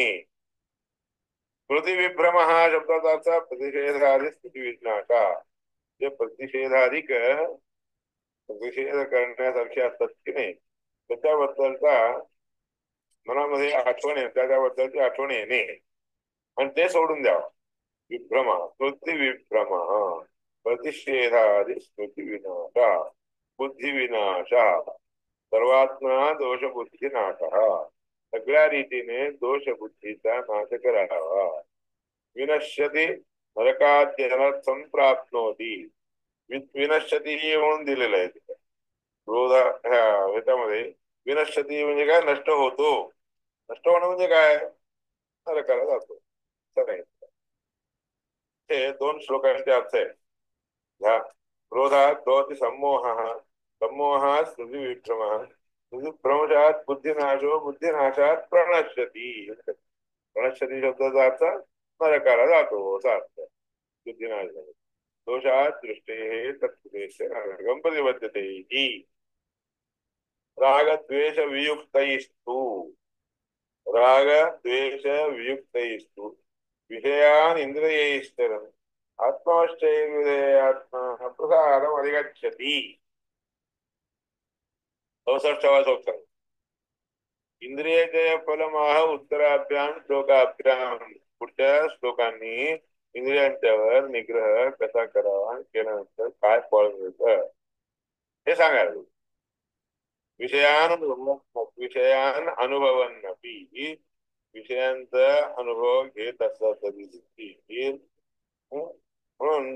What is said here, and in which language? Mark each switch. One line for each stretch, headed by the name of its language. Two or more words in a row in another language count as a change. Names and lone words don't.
Marathi: स्मृतिविभ्रम हा शब्दाचा अर्थ
Sanskrit: प्रतिषेधाधिक स्मृतिविनाशा,
Marathi: जे प्रतिषेधाधिक प्रतिषेध करण्यासारखे असतात की नाही त्याच्याबद्दलचा मनामध्ये आठवण येते, त्याच्याबद्दलची आठवण येणे आणि ते सोडून द्यावं.
Sanskrit: विभ्रम, स्मृतिविभ्रम, प्रतिषेधाधिक स्मृतिविनाशा, बुद्धिविनाशा, सर्वात्मा दोषबुद्धीनाश,
Marathi: सगळ्या रीतीने दोषबुद्धीचा नाश करावा.
Sanskrit: विनश्यती नरकाद्यनर्थ संप्राप्नोती,
Marathi: विनश्यती म्हणून दिलेलं आहे तिथे क्रोध ह्याच्यामध्ये. विनश्यती म्हणजे काय, नष्ट होतो. नष्ट होणं म्हणजे काय, नरकाला जातो. हे दोन श्लोकांचे अर्थ आहे.
Sanskrit: ह्या क्रोधात भवति सम्मोहः, सम्मोहात् स्मृतिविभ्रमः, स्मृतिभ्रंशात् बुद्धिनाशो, बुद्धिनाशात् प्रणश्यति.
Marathi: प्रणश्यति शब्दाचा अर्थ नरकाला जातो असा अर्थ.
Sanskrit: बुद्धिनाश दोषात दृष्टे तत्पुरेशे नरकं प्रतिबद्धते ही. रागद्वेष वियुक्तैस्तु, राग द्वेष वियुक्तैस्तु विषयान् इंद्रियैश्चरन् आत्मश्चैर्विधेयात्मा प्रसादम् अधिगच्छति.
Marathi: 64वा श्लोक.
Sanskrit: इंद्रियजय फलमाह उत्तराभ्याम श्लोकाभ्याम.
Marathi: पुढच्या श्लोकांनी इंद्रियांच्यावर निग्रह कसा करावा, केल्यानंतर काय फळ मिळतं हे सांगायला.
Sanskrit: विषयान अनुभवन्नपि,
Marathi: विषयांचा अनुभव घेत असला तरी म्हणून